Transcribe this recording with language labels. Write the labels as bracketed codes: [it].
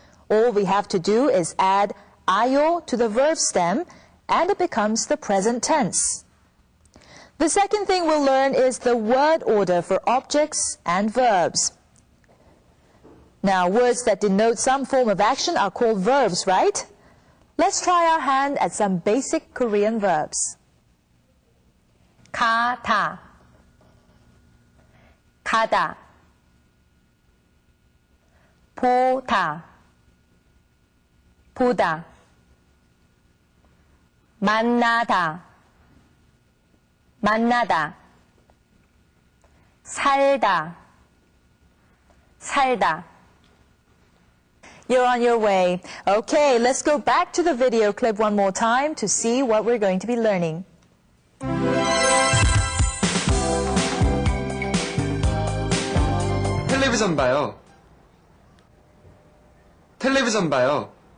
[en] All we have to do is add ayo to the verb stem, and it becomes the present tense. The second thing we'll learn is the word order for objects and verbs. Now, words that denote some form of action are called verbs, right? Let's try our hand at some basic Korean verbs. [ko] 가다, 가다, 보다, 보다, 만나다, 만나다, 살다, 살다. [en] You're on your way. Okay, let's go back to the video clip one more time to see what we're going to be learning. [ko] 텔레비전 봐요. 텔레비전 봐요.